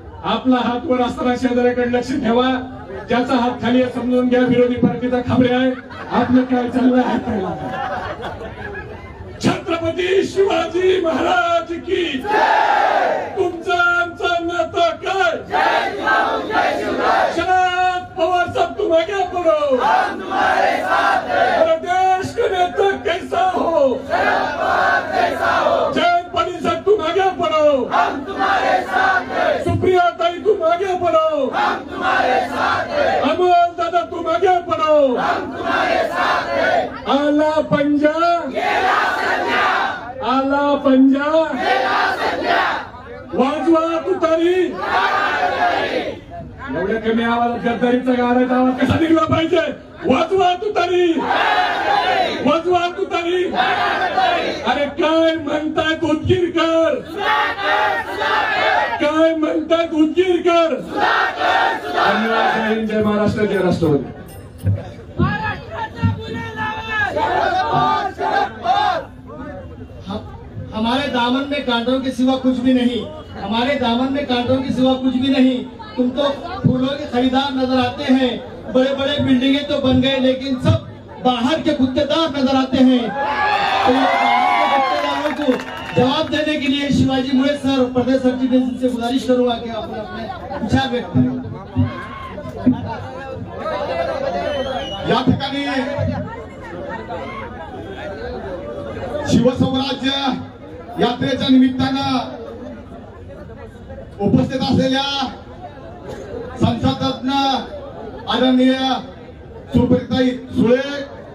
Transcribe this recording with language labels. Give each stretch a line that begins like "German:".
Marathi: आपला हात वर असताना शेजाऱ्याकडे लक्ष ठेवा. ज्याचा हात खाली आहे समजून घ्या, विरोधी पार्टीचा खाबरे आहे. आपलं काय चाललंय ऐकायला. छत्रपती शिवाजी महाराज की तुमचं आमचं नातं काय?
Hindi: शरद पवार साहब तुम आगे बढ़ो, देश का नेता कैसा हो? जयंत पाटिल साहब तुम आगे बढ़ो, सुप्रिया ताई तुम आगे बढ़ो, अमोल दादा तुम आगे बढ़ो.
Marathi: आला पंजा, आला पंजा, वाजवा तुतारी. एवढ्या कमी आवाजात गद्दारीचा गाण्याचा आवाज कसा निघला पाहिजे? वाजवा तुतारी, वाजवा तुतारी. अरे काय म्हणतायत उदगीरकर? काय म्हणतायत उदगीरकर? धन्यवाद. जय हिंद, जय महाराष्ट्र, जय राष्ट्रवादी.
Hindi: हमारे दामन में कांटों के सिवा कुछ भी नहीं, हमारे दामन में कांटों के सिवा कुछ भी नहीं. तुम तो फूलों के खरीदार नजर आते हैं, बड़े बड़े बिल्डिंगे तो बन गए लेकिन सब बाहर के गुत्तेदार नजर आते हैं. तो बाहर के गुत्तेदारों को जवाब देने के लिए शिवाजी मुळे सर, प्रदेश सरचिटणीस से गुजारिश करूंगा कि आप अपने विचार व्यक्त करें.
Marathi: या ठिकाणी शिवस्वराज्य यात्रेच्या निमित्तानं उपस्थित असलेल्या संसदरत्न आदरणीय सुप्रियाताई सुळे,